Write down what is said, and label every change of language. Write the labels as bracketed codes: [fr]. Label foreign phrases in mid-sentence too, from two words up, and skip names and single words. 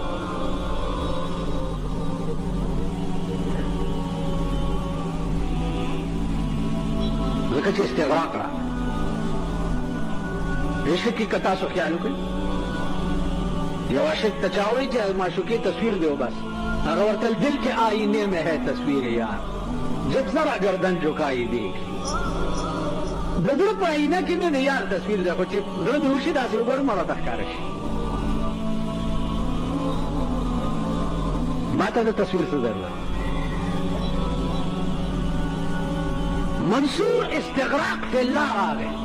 [ps] ځکه چې استغراق راغی. عشق کې که تاسو خیال وکړئ یو عاشق ته چا وایي چې معشوقې تصویر دی بس هغه ورته دل کې [ur] آئینے میں ہے تصویر یار جب ذرا گردن جھکائی دیکھ [ps] د زړه په آئینه کې مې د یار تصویر دی خو چې زړه دې وشي داسې وګورم ما راته ښکاره شي. ما ته د تصویر څه ضرورت. منصور [ar] استغراق فی الله [ps] راغی.